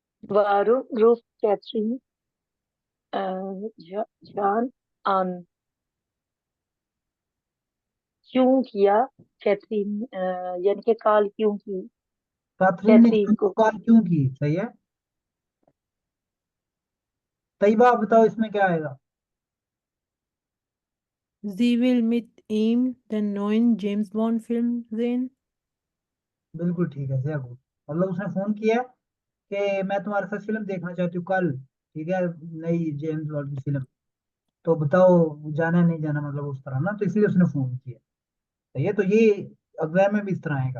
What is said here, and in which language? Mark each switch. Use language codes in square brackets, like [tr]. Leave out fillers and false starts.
[de] वारू रूफ कैथरीन जान आन [hi] क्यों किया कैथरीन, यानी कि कॉल क्यों की कैथरीन ने कैथरीन को। कॉल क्यों की? सही है। तैयबा आप बताओ इसमें क्या आएगा? [de] Sie will mit ihm den neuen James Bond Film sehen. [hi] बिल्कुल ठीक है, ज़िया गुड। मतलब उसने फोन किया कि मैं तुम्हारे साथ फिल्म देखना चाहती हूँ कल, ठीक है, नई जेम्स बॉन्ड की फिल्म, तो बताओ जाना है नहीं जाना, मतलब उस तरह ना, तो इसलिए उसने फोन किया। सही है, तो ये एग्जाम में भी इस तरह आएगा।